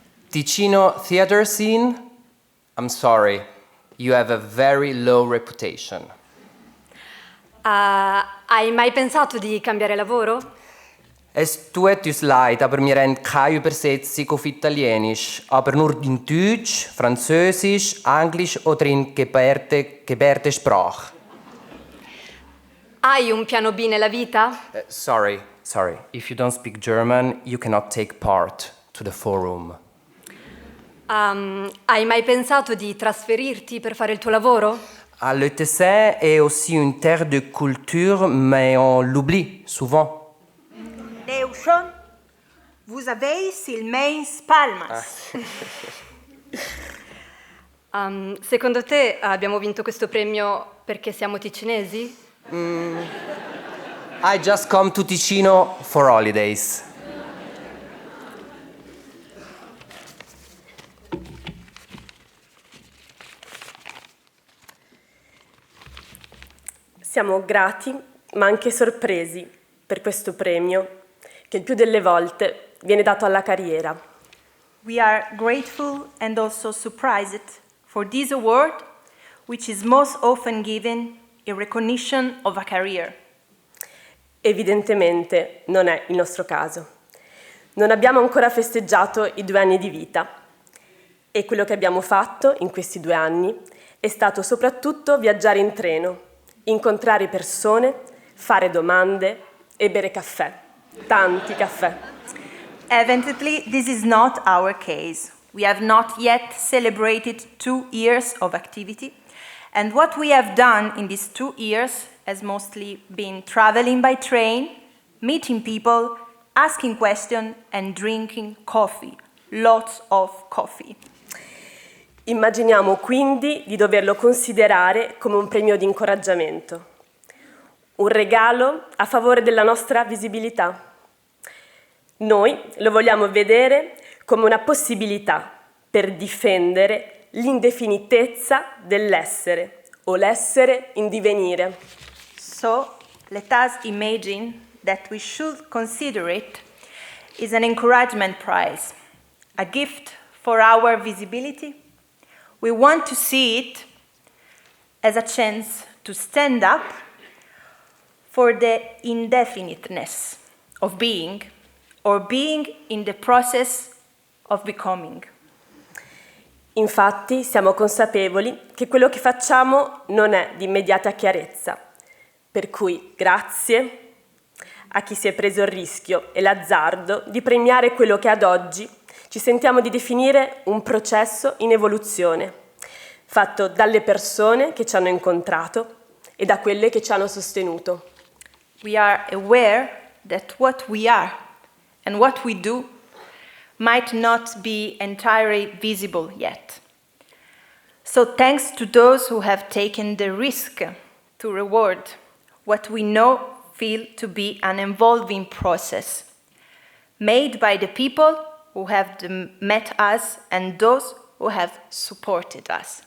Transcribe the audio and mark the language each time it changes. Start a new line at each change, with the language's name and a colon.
English: Ticino theater scene, I'm sorry, you have a very low reputation.
Italian: Hai mai pensato di cambiare lavoro?
German: Es tut uns leid, aber wir haben keine Übersetzung auf Italienisch, aber nur in Deutsch, Französisch, Englisch oder in Gebärdensprache.
Italian: Hai un piano B nella vita?
English: Sorry. If you don't speak German, you cannot take part to the forum.
Italian: Hai mai pensato di trasferirti per fare il tuo lavoro?
French: Le Tessin est aussi une terre de culture, mais on l'oublie souvent. Neuschon, vous avez il mains palmas.
Italian: Secondo te abbiamo vinto questo premio perché siamo ticinesi?
English: I just come to Ticino for holidays.
Italian: Siamo grati, ma anche sorpresi per questo premio, che il più delle volte viene dato alla carriera.
English: We are grateful and also surprised for this award, which is most often given in recognition of a career.
Italian: Evidentemente non è il nostro caso. Non abbiamo ancora festeggiato i 2 anni di vita e quello che abbiamo fatto in questi 2 anni è stato soprattutto viaggiare in treno, incontrare persone, fare domande e bere caffè. Tanti caffè.
English: Evidently, this is not our case. We have not yet celebrated 2 years of activity, and what we have done in these 2 years has mostly been traveling by train, meeting people, asking questions, and drinking coffee. Lots of coffee.
Italian: Immaginiamo quindi di doverlo considerare come un premio di incoraggiamento, un regalo a favore della nostra visibilità. Noi lo vogliamo vedere come una possibilità per difendere l'indefinitezza dell'essere o l'essere in divenire.
English: So, let us imagine that we should consider it as an encouragement prize, a gift for our visibility. We want to see it as a chance to stand up for the indefiniteness of being or being in the process of becoming.
Italian: Infatti siamo consapevoli che quello che facciamo non è di immediata chiarezza, per cui grazie a chi si è preso il rischio e l'azzardo di premiare quello che ad oggi ci sentiamo di definire un processo in evoluzione, fatto dalle persone che ci hanno incontrato e da quelle che ci hanno sostenuto.
English: We are aware that what we are and what we do might not be entirely visible yet. So thanks to those who have taken the risk to reward what we know feel to be an evolving process, made by the people who have met us and those who have supported us.